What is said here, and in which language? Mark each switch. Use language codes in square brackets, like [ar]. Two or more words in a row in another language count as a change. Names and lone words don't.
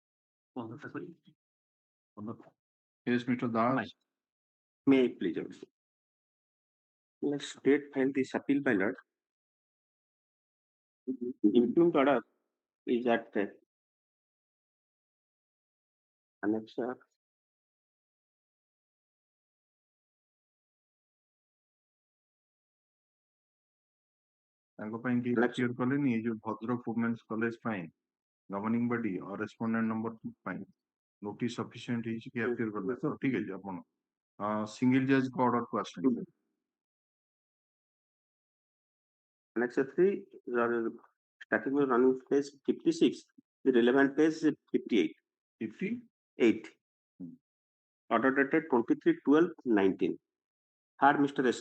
[en] Yes, Mr. Das. May I please, Your Worship? Let state file this appeal by lot. Impugned order is at annexure. [or] ତାଙ୍କ ପାଇଁ କି appear କଲେନି ଏ ଯୋଉ ଭଦ୍ରକ [en] women's college [or] ପାଇଁ [en] governing body or respondent number 2 [or] ପାଇଁ [en] notice sufficient [or] ହେଇଛି କି appear କଲେ ତ ଠିକ ଅଛି ଆପଣ [en] single judge [or] କୁ order କୁ ଆସନ୍ତୁ. [en] Annexure 3, starting with running page 56, the relevant page is 58. 58. Order dated 23/12/19. Third, Mr. S.K.